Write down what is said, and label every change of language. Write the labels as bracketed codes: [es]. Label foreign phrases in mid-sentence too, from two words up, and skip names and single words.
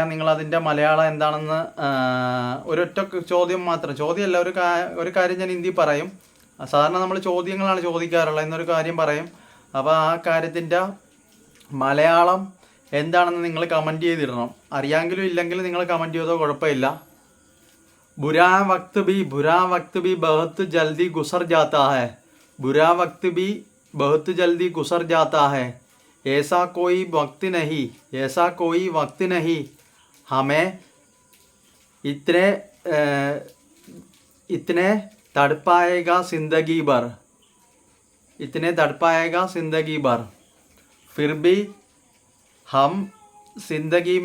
[ml] നിങ്ങളതിൻ്റെ മലയാളം എന്താണെന്ന് ഒരൊറ്റ ചോദ്യം മാത്രം, ചോദ്യമല്ല, ഒരു കാര്യം ഞാൻ ഹിന്ദി പറയും. സാധാരണ നമ്മൾ ചോദ്യങ്ങളാണ് ചോദിക്കാറുള്ളത്, എന്നൊരു കാര്യം പറയും. അപ്പോൾ ആ കാര്യത്തിൻ്റെ മലയാളം എന്താണെന്ന് നിങ്ങൾ കമൻറ്റ് ചെയ്തിടണം. അറിയാമെങ്കിലും ഇല്ലെങ്കിലും നിങ്ങൾ കമൻറ്റ് ചെയ്തോ കുഴപ്പമില്ല. [hi] बुरा वक्त भी बहुत जल्दी गुजर जाता है, बुरा वक्त भी बहुत जल्दी गुजर जाता है, ऐसा कोई वक्त नहीं हमें इतने तड़पाएगा जिंदगी भर, फिर भी हम जिंदगी में